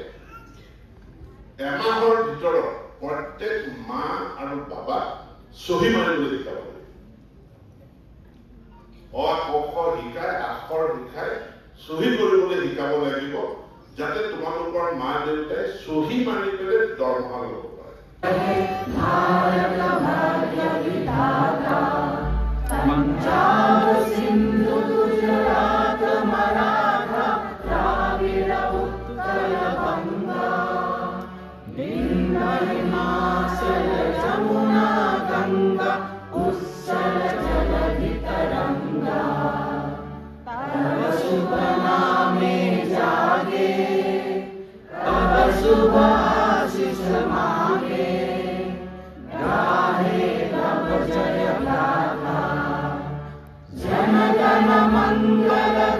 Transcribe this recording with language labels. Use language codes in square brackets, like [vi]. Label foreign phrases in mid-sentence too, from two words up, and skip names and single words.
[as] এমাহৰ ভিতৰত প্ৰত্যেক মা আৰু বাবা চহী মাৰিবলৈ শিকাব লাগিব অ ক শিকাই আখৰ শিকাই চহী কৰিবলৈ শিকাব লাগিব যাতে তোমালোকৰ মা দেউতাই চহী মাৰি পেলাই দৰমহা ল'ব পাৰে [bn] পাঞ্জাব সিন্ধু গুজরাট মারাঠা দ্রাবিড় উৎকল বঙ্গ বিন্ধ্য হিমাচল যমুনা গঙ্গা উচ্ছল জলধি তরঙ্গ তব শুভ নামে জাগে তব শুভ আশিস মাগে গাহে তব জয় গাথা জন গণ মঙ্গল